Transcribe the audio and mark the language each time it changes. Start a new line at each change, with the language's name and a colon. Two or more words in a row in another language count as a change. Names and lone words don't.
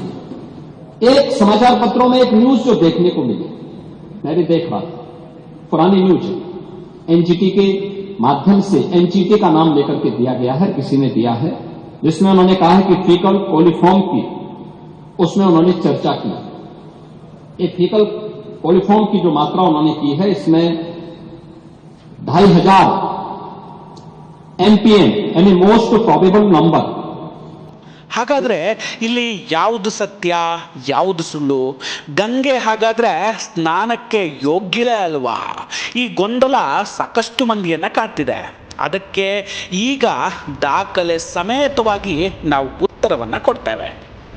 Hindi: एक समाचार पत्रों में एक न्यूज जो देखने को मिली, मैं भी देख रहा था, पुरानी न्यूज है, NGT के माध्यम से NGT का नाम लेकर के दिया गया है, किसी ने दिया है, जिसमें उन्होंने कहा है कि
English: faecal coliform
Hindi: की उसमें उन्होंने चर्चा की. ये
English: faecal coliform
Hindi: की जो मात्रा उन्होंने की है इसमें 2500 MPM यानी
English: most probable number.
Kannada: ಹಾಗಾದರೆ ಇಲ್ಲಿ ಯಾವುದು ಸತ್ಯ ಯಾವುದು ಸುಳ್ಳು? ಗಂಗೆ ಹಾಗಾದರೆ ಸ್ನಾನಕ್ಕೆ ಯೋಗ್ಯವೇ ಅಲ್ವಾ? ಈ ಗೊಂದಲ ಸಾಕಷ್ಟು ಮಂದಿಯನ್ನು ಕಾಡ್ತಿದೆ. ಅದಕ್ಕೆ ಈಗ ದಾಖಲೆ ಸಮೇತವಾಗಿ ನಾವು ಉತ್ತರವನ್ನು ಕೊಡ್ತೇವೆ.